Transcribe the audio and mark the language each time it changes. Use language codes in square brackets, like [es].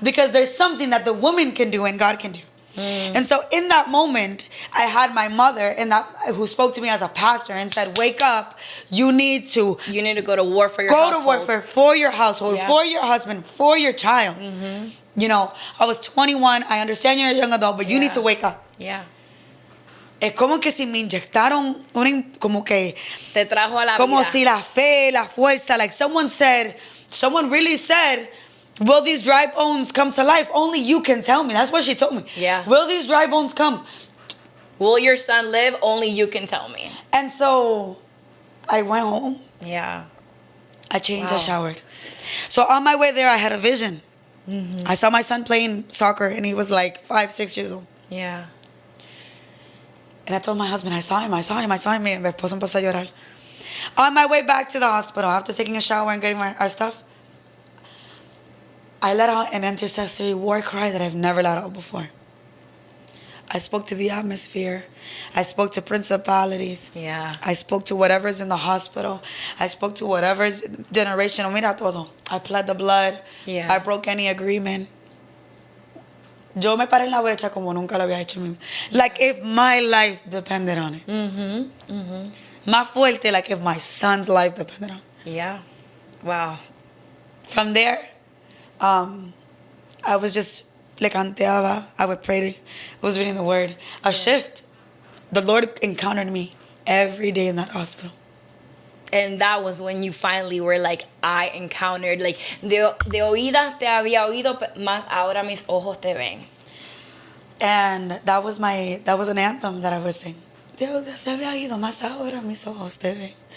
[en] Because there's something that the woman can do and God can do. And so in that moment, I had my mother who spoke to me as a pastor and said, wake up, you need to go to war for your household. Go to war for your household, for your husband, for your child. You know, I was 21. I understand you're a young adult, but you need to wake up. Yeah. [es] Es como que si me inyectaron como que te trajo a la como vida. Si la fe, la fuerza, [en] like someone really said, will these dry bones come to life? Only you can tell me. That's what she told me. Yeah. Will these dry bones come? Will your son live? Only you can tell me. And so I went home. Yeah. I changed, I showered. So on my way there, I had a vision. I saw my son playing soccer, and he was like 5, 6 years old. Yeah. And I told my husband, I saw him. [es] Y mi esposo empezó a llorar. [en] On my way back to the hospital, after taking a shower and getting our stuff, I let out an intercessory war cry that I've never let out before. I spoke to the atmosphere. I spoke to principalities. Yeah. I spoke to whatever's in the hospital. I spoke to whatever's generational. [es] Mira todo. [en] I pled the blood. Yeah. I broke any agreement. [es] Yo me paré en la brecha como nunca lo había hecho. [en] Like if my life depended on it. [es] Más fuerte, [en] like if my son's life depended on it. Yeah. Wow. From there, I was just, [es] le canteaba, [en] I would pray, I was reading the word. A shift. The Lord encountered me every day in that hospital. And that was when you finally were like, I encountered, like, [es] de oídas te había oído, más ahora mis ojos te ven. [en] And that was an anthem that I would sing. [es] De oídas te había oído, más ahora mis ojos te ven.